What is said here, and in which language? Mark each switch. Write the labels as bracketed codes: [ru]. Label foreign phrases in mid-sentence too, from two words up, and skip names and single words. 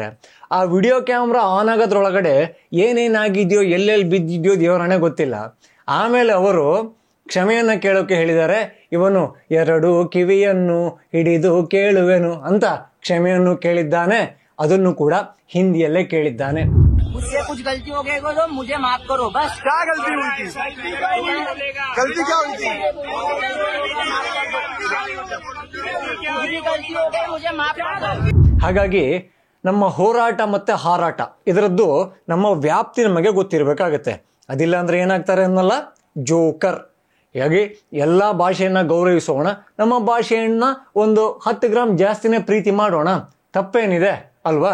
[kn] ಆ [en] video camera on [kn] ಆಗೋದ್ರೊಳಗಡೆ ಏನೇನಾಗಿದೆಯೋ, ಎಲ್ಲೆಲ್ಲಿ ಬಿದ್ದಿದೆಯೋ ದೇವರನೇ ಗೊತ್ತಿಲ್ಲ. ಆಮೇಲೆ ಅವರು ಕ್ಷಮೆಯನ್ನ ಕೇಳೋಕೆ ಹೇಳಿದ್ದಾರೆ. ಇವನು 2 ಕಿವಿಯನ್ನು ಹಿಡಿದು ಕೇಳುವೆನು ಅಂತ ಕ್ಷಮೆಯನ್ನು ಕೇಳಿದ್ದಾನೆ. ಅದನ್ನು ಕೂಡ ಹಿಂದಿಯಲ್ಲೇ ಕೇಳಿದ್ದಾನೆ. [hi] मुझसे कुछ गलती हो गई तो मुझे माफ करो बस। क्या गलती हुई थी? गलती क्या हुई थी? गलती हो गई मुझे माफ करो। [kn] ಹಾಗಾಗಿ ನಮ್ಮ ಹೋರಾಟ ಮತ್ತೆ ಹಾರಾಟ ಇದರದ್ದು ನಮ್ಮ ವ್ಯಾಪ್ತಿ ನಮಗೆ ಗೊತ್ತಿರಬೇಕಾಗತ್ತೆ. ಅದಿಲ್ಲ ಅಂದ್ರೆ ಏನಾಗ್ತಾರೆ ಅನ್ನಲ್ಲ, ಜೋಕರ್. ಹೀಗಾಗಿ ಎಲ್ಲ ಭಾಷೆಯನ್ನ ಗೌರವಿಸೋಣ, ನಮ್ಮ ಭಾಷೆಯನ್ನ ಒಂದು 10 ಗ್ರಾಮ್ ಜಾಸ್ತಿನೇ ಪ್ರೀತಿ ಮಾಡೋಣ, ತಪ್ಪೇನಿದೆ ಅಲ್ವಾ?